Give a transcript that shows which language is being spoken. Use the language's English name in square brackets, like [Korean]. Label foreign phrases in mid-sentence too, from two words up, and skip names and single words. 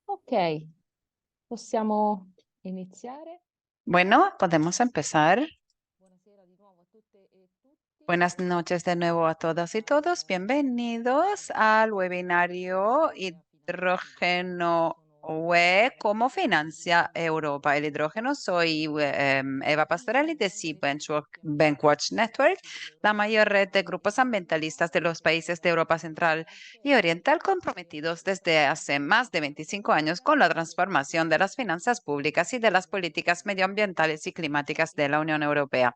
[Italian] Ok, possiamo iniziare. [Spanish] Bueno, podemos empezar. [Italian] Buonasera di nuovo a tutte e tutti. [Spanish] Buenas noches de nuevo a todas y todos. Bienvenidos al webinario Hidrógeno UE, ¿cómo financia Europa el hidrógeno? Soy Eva Pastorelli de Sea Bankwatch Network, la mayor red de grupos ambientalistas de los países de Europa Central y Oriental comprometidos desde hace más de 25 años con la transformación de las finanzas públicas y de las políticas medioambientales y climáticas de la Unión Europea.